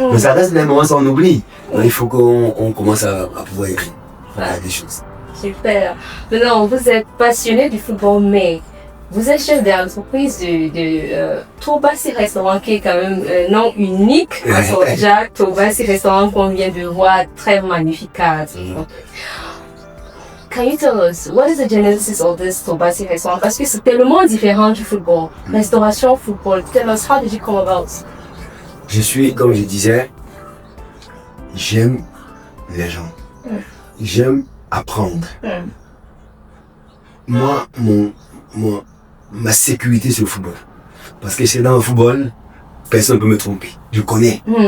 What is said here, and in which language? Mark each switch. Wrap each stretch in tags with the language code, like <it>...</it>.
<fr>Mais ça reste des moments on oublie. Donc il faut qu'on commence à pouvoir écrire des choses. Super. Maintenant, vous êtes passionné du football, mais vous êtes chef d'entreprise de Tobassi Restaurant, qui est quand même un nom unique. Déjà, Tobassi Restaurant qu'on vient de voir, très magnifique.</fr> <en>Can you tell us what is the genesis of this Tobassi Restaurant?</en> <fr>Parce que c'est tellement différent du football.</fr> <en>Restauration, football. Tell us, how did you come about?</en> <fr>Je suis, comme je disais, j'aime les gens. J'aime apprendre. Moi, ma sécurité c'est le football. Parce que c'est dans le football, personne ne peut me tromper. Je connais.</fr>